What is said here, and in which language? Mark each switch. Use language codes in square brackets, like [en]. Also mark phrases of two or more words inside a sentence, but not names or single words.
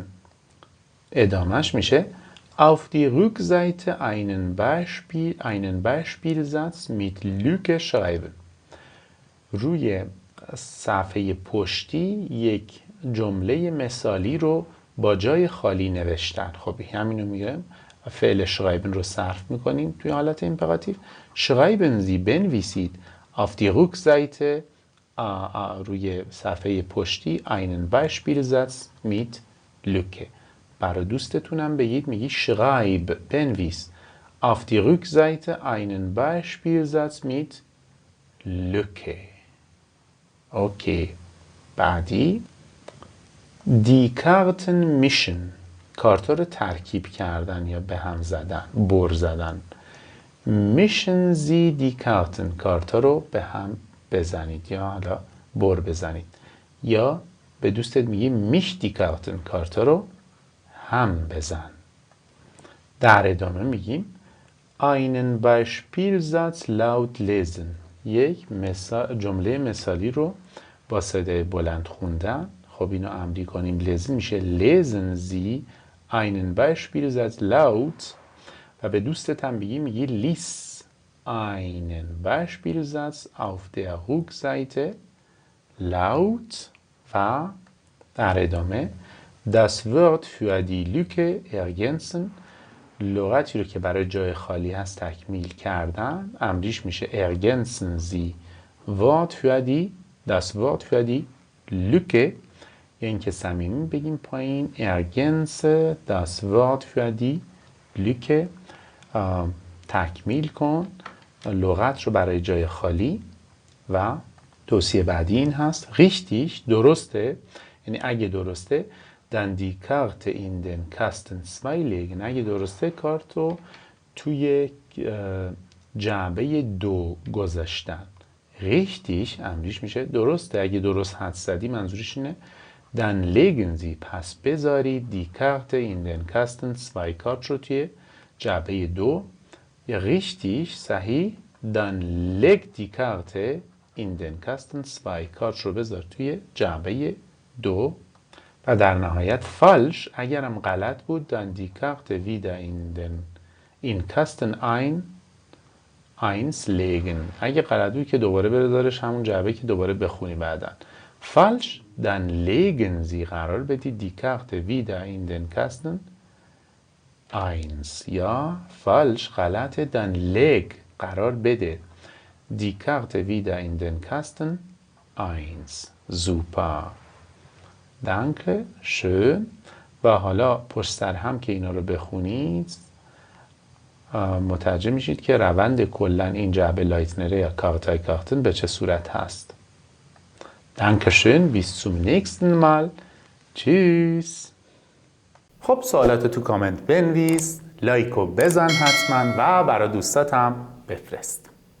[fa] ادامهش میشه [de] Auf die Rückseite einen Beispielsatz mit Lücke schreiben. [fa] روی صفحه پشتی یک جمله مثالی رو با جای خالی نوشتن. خب همینو میگم. فعل schreiben رو صرف میکنیم توی حالت ایمپراتیو. [de] Schreiben Sie بنویسید auf die Rückseite [fa] روی صفحه پشتی [de] einen Beispielsatz mit Lücke. [fa] برای دوستتونم بگید میگی [de] schreib بنویس auf die Rückseite einen Beispielsatz mit Lücke. [fa] اوکی. بعدی [de] die Karten mischen. [fa] کارتا رو ترکیب کردن یا به هم زدن، بر زدن. [de] Mischen Sie die Karten. [fa] کارتا رو به هم بزنید یا حالا بر بزنید. یا به دوستت میگی [de] misch die Karten. [fa] کارتا رو هم بزن. در ادامه میگیم [de] einen Beispielsatz laut lesen. [fa] یک جمله مثالی رو با صدای بلند خوندن. خب اینو امری کنیم. [de] lesen میشه lesen Sie einen Beispielsatz laut. [fa] و به دوستت هم میگی [de] lies einen Beispielsatz auf der Rückseite laut. [fa] و در ادامه [de] Das Wort für die Lücke ergänzen. [fa] لغتی رو که برای جای خالی هست تکمیل کردن. امریش میشه [de] ergänzen Sie das Wort für die Lücke. [fa] یا اینکه صمیمی بگیم پایین [de] ergänze das Wort für die Lücke. [fa] تکمیل کن لغت رو برای جای خالی. و توصیه بعدی این هست richtig درسته، یعنی اگه درسته [de] dann die Karte in den Kasten 2 legen. [fa] اگه درسته کارت رو توی جعبه 2 گذاشتن. richtig امریش میشه درسته. اگه درست حد زدی منظورش اینه [de] dann legen Sie [fa] پس بذارید [de] die Karte in den Kasten 2 [fa] کارت رو توی جعبه 2. [de] یا richtig صحیح dann leg die Karte in den Kasten 2 [fa] کارت رو بذار توی جعبه 2. و در نهایت [de] falsch [fa] اگرم غلط بود [de] dann die Karte wieder in Kasten 1 legen. [fa] اگه غلط بود که دوباره بذارش همون جعبه که دوباره بخونی بعدن. [de] falsch dann legen Sie [fa] قرار بدید [de] die Karte wieder in den Kasten 1. یا falsch غلطه dann leg [fa] قرار بده [de] die Karte wieder in den Kasten 1. super. Danke, schön. [fa] و حالا پشت سر هم که اینا رو بخونید متوجه میشید که روند کلا این جعبه لایتنره یا کاغتای کاغتن به چه صورت هست. [de] Dankeschön, bis zum nächsten Mal. Tschüss. [fa] خب سوالات تو کامنت بنویس، لایک و بزن حتما و برای دوستاتم بفرست.